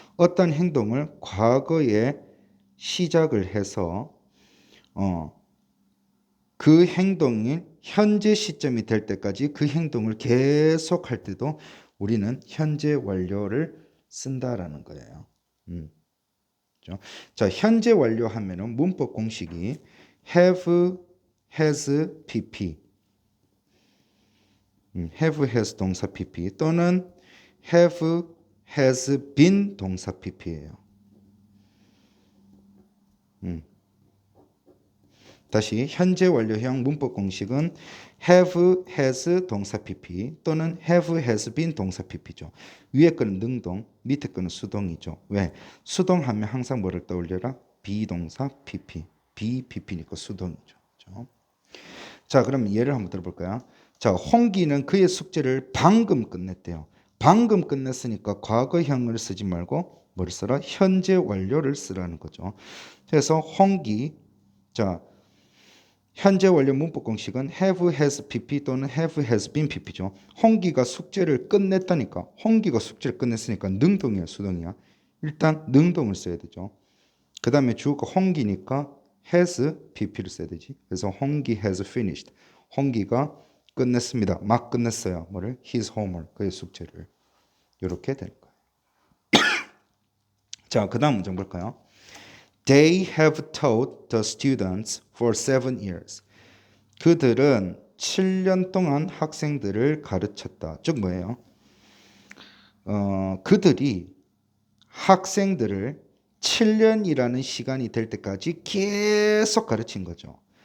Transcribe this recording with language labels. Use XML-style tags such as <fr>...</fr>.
<ko>어떤 행동을 과거에 시작을 해서 그 행동이 현재 시점이 될 때까지 그 행동을 계속 할 때도 우리는 현재 완료를 쓴다라는 거예요. 자, 현재 완료하면은 문법 공식이 have, has, pp, have, has 동사 pp 또는 have, has been 동사 pp예요. 다시 현재 완료형 문법 공식은 have, has 동사 pp 또는 have, has been 동사 pp죠. 위에 거는 능동, 밑에 거는 수동이죠. 왜? 수동하면 항상 뭐를 떠올려라? 비동사 pp, BPP니까 수동이죠. 그렇죠? 자, 그럼 예를 한번 들어볼까요? 자, 홍기는 그의 숙제를 방금 끝냈대요. 방금 끝냈으니까 과거형을 쓰지 말고 뭐를 써라? 현재 완료를 쓰라는 거죠. 그래서 홍기, 자, 현재 완료 문법 공식은 have, has, pp 또는 have, has been pp죠. 홍기가 숙제를 끝냈다니까. 홍기가 숙제를 끝냈으니까 능동이야, 수동이야? 일단 능동을 써야 되죠. 그 다음에 주어가 홍기니까 has, pp를 써야 되지.</ko> <en>그래서 홍기 has finished.</en> <ko>홍기가 끝냈습니다. 막 끝냈어요. 뭐를?</ko> <en>his homework,</en> <ko>그의 숙제를. 이렇게 되는 거예요. 자, 그 다음 문장 볼까요?</ko> <en>They have taught the students for 7 years.</en> <ko>그들은 7년 동안 학생들을 가르쳤다. 즉 뭐예요? 그들이 학생들을 7년이라는 시간이 될 때까지 계속 가르친 거죠.</ko>